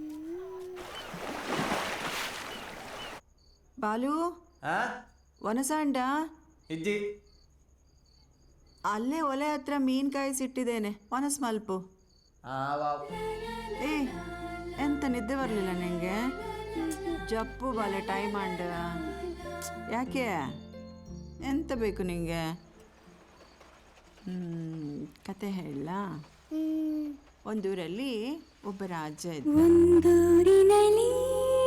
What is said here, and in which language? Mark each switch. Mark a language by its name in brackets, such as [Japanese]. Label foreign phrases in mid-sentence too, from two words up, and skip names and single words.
[Tulu] ಬಾಲು, ಒನಸಾಂಡ ಇಜ್ಜಿ, [Kannada] ಅಲ್ಲೇ ಒಲೆ ಹತ್ರ ಮೀನ್ಕಾಯಿ ಸಿಟ್ಟಿದ್ದೇನೆ, ಒನಸ್ ಮಲ್ಪು. ಏ, ಎಂತ ನಿದ್ದೆ ಬರಲಿಲ್ಲ ನಿಂಗೆ? [Tulu] ಜಪ್ಪು ಬಾಲೆ ಟೈಮ್ ಅಂಡ. [Kannada] ಯಾಕೆ, ಎಂತ ಬೇಕು ನಿಂಗೆ? ಕತೆ ಹೇಳ. ಒಂದೂರಲ್ಲಿ ಒಬ್ಬ ರಾಜ ಇದ್ದ.